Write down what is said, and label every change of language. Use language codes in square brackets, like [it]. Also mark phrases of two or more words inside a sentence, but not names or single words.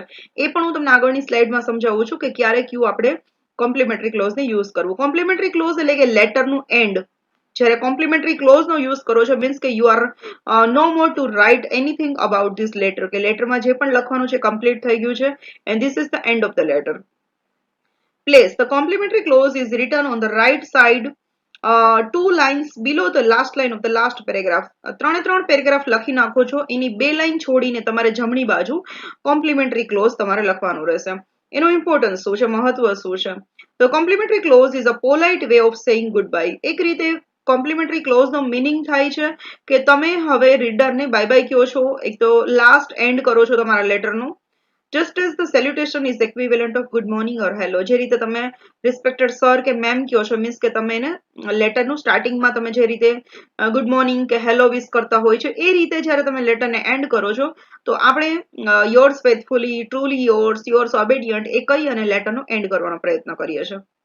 [gu] એ પણ હું તમને આગળની સ્લાઇડમાં સમજાવું છું કે ક્યારે કયું આપણે [en] complementary clauseને [gu] યુઝ કરવું. [en] complementary clause [gu] એટલે કે [en] letterનું end. [gu] જ્યારે [en] complementary clauseનો [gu] યુઝ કરો છો મીન્સ કે [en] you are no more to write anything about this letter, [gu] કે લેટરમાં જે પણ લખવાનું છે કમ્પ્લીટ થઈ ગયું છે [en] and this is the end of the letter. Place the complementary clause is written on the right side 2 lines below the last line of the last paragraph. [gu] 3 પેરેગ્રાફ લખી નાખો છો, એની 2 લાઈન છોડીને તમારે જમણી બાજુ [en] complementary clause [gu] તમારે લખવાનું રહેશે. એનો ઇમ્પોર્ટન્સ શું છે, મહત્વ શું છે? [en] તો complementary clause is a polite way of saying good bye. [gu] એક રીતે [en] complementary clauseનો meaning [gu] થાય છે કે તમે હવે રીડરને [en] bye bye [gu] કહો છો, એક તો [en] last end [gu] કરો છો તમારા લેટરનું. [en] Just as the salutation is equivalent of good morning or hello. [gu] જે રીતે તમે [en] respected sir [gu] કે મેમ કહો છો મીન્સ કે તમે એને [en] letterનું startingમાં [gu] તમે જે રીતે [en] good morning [gu] કે હેલો વિશ કરતા હોય છે એ રીતે જ્યારે તમે [en] letterને end [gu] કરો છો તો આપણે [en] yours faithfully, truly yours, yours obedient [gu] એ કહી અને [en] letterનો end [gu] કરવાનો પ્રયત્ન કરીએ છીએ.